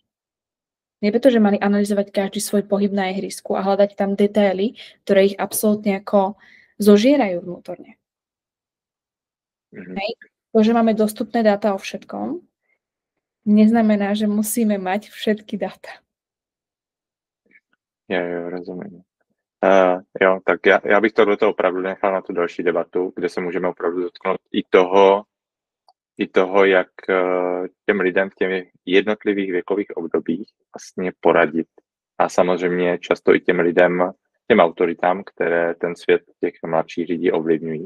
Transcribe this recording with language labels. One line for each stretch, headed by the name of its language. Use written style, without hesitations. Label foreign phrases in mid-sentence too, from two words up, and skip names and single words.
Slovak: Nie preto, že mali analyzovať každý svoj pohyb na ihrisku a hľadať tam detaily, ktoré ich absolútne ako zožierajú vnútorne. Hej. To, že máme dostupné dáta o všetkom, neznamená, že musíme mať všetky dáta.
Czech: Jo, rozumím. Jo, tak já bych tohleto opravdu nechal na tu další debatu, kde se můžeme opravdu dotknout i toho, jak těm lidem v těch jednotlivých věkových obdobích vlastně poradit. A samozřejmě často i těm lidem, těm autoritám, které ten svět těch mladších lidí ovlivňují.